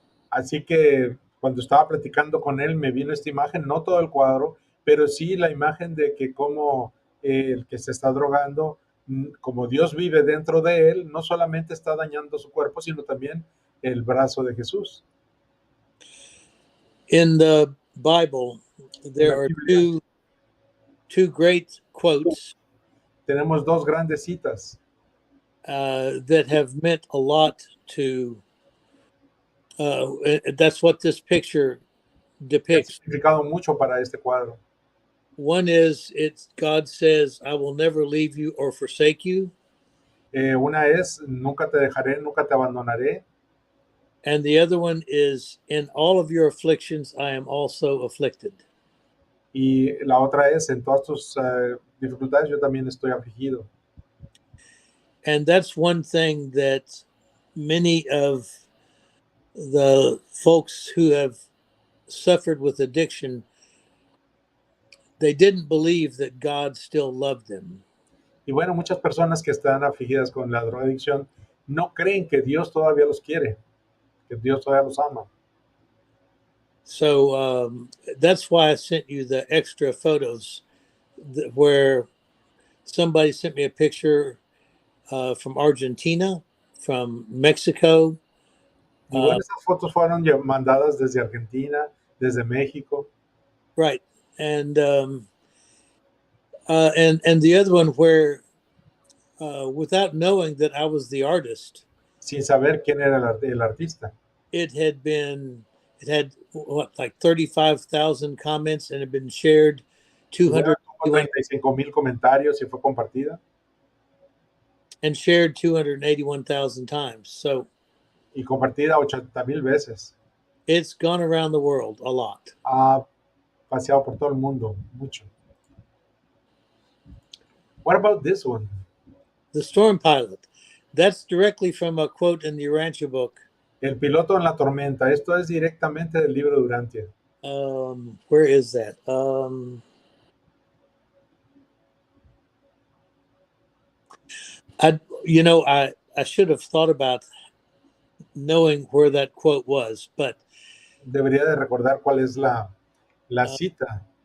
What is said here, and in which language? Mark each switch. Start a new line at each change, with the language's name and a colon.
Spanish: Así que cuando estaba platicando con él me vino esta imagen, no todo el cuadro, pero sí la imagen de que como el que se está drogando, como Dios vive dentro de él, no solamente está dañando su cuerpo, sino también el brazo de Jesús.
English: In the Bible,
Spanish: En
English: there
Spanish: la
English: are
Spanish: Biblia
English: two great quotes
Spanish: tenemos dos grandes citas
English: that have meant a lot to. That's what this picture
Spanish: que han
English: depicts.
Spanish: significado mucho para este cuadro.
English: One is it's God says, "I will never leave you or forsake you,"
Spanish: Una es, nunca te dejaré, nunca te abandonaré.
English: and the other one is, "In all of your afflictions, I am also afflicted."
Spanish: Y la otra es, en todas tus dificultades yo también estoy afligido.
English: And that's one thing that many of the folks who have suffered with addiction, they didn't believe that God still loved them.
Spanish: Y bueno, muchas personas que están afligidas con la drogadicción no creen que Dios todavía los quiere, que Dios todavía los ama.
English: So that's why I sent you the extra photos where somebody sent me a picture from Argentina, from Mexico.
Spanish: Y bueno, esas fotos fueron mandadas desde Argentina, desde México.
English: Right. And the other one where without knowing that I was the artist,
Spanish: Sin saber quién era el artista.
English: it had what, like 35,000 comments, and had been shared
Spanish: Y bueno,
English: 200
Spanish: tuvo 35,000 comentarios y fue compartida.
English: and shared 281,000 times. So
Spanish: Y compartida 80,000 veces.
English: it's gone around the world a lot.
Spanish: Ha paseado por todo el mundo, mucho.
English: What about this one? The Storm Pilot. That's directly from a quote in the Urantia book.
Spanish: El piloto en la tormenta. Esto es directamente del libro de Urantia.
English: Where is that? I should have thought about knowing where that quote was, but
Spanish: Debería de recordar cuál es la cita.